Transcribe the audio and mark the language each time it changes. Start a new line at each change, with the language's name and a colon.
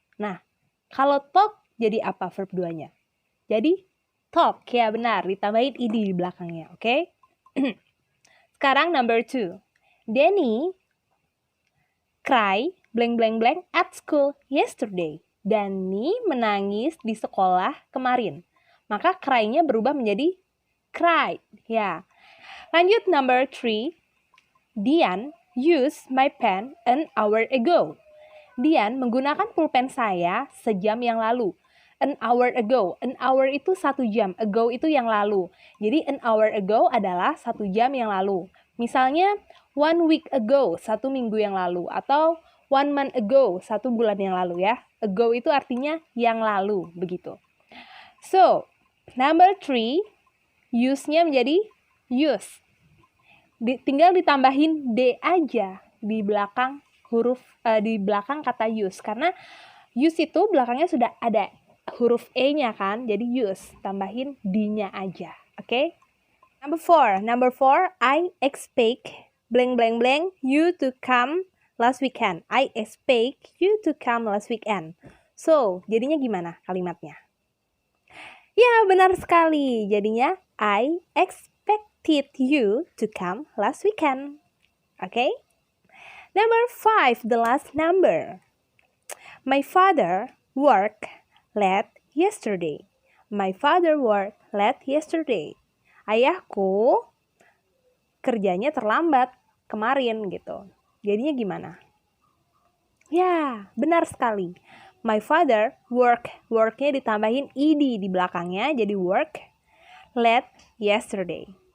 Indonesian: Nah, kalau talk jadi apa verb 2-nya? Jadi talk, ya benar, ditambahin ed di belakangnya, oke? Sekarang number 2.
English: Danny cry blank blank blank at school yesterday.
Indonesian: Danny menangis di sekolah kemarin. Maka cry-nya berubah menjadi cried, ya. Lanjut number 3.
English: Dian used my pen an hour ago.
Indonesian: Dian menggunakan pulpen saya sejam yang lalu.
English: An hour ago.
Indonesian: An hour itu 1 jam. Ago itu yang lalu. Jadi
English: an hour ago
Indonesian: adalah 1 jam yang lalu. Misalnya
English: 1 week ago,
Indonesian: 1 minggu yang lalu. Atau
English: 1 month ago,
Indonesian: 1 bulan yang lalu ya. Ago itu artinya yang lalu, begitu.
English: So,
Indonesian: number 3, use-nya menjadi use. Tinggal ditambahin D aja di belakang di belakang kata use. Karena use itu belakangnya sudah ada huruf E-nya kan. Jadi use, tambahin D-nya aja.
English: Oke? Number 4, I expect blank blank blank you to come last weekend. I expect you to come last weekend. So,
Indonesian: jadinya gimana kalimatnya? Ya, benar sekali. Jadinya
English: I expected you to come last weekend. Okay? Number 5, the last number. My father worked late yesterday. My father worked late yesterday.
Indonesian: Ayahku kerjanya terlambat kemarin gitu. Jadinya gimana? Ya, benar sekali.
English: My father worknya
Indonesian: ditambahin ed di belakangnya, jadi
English: work late yesterday.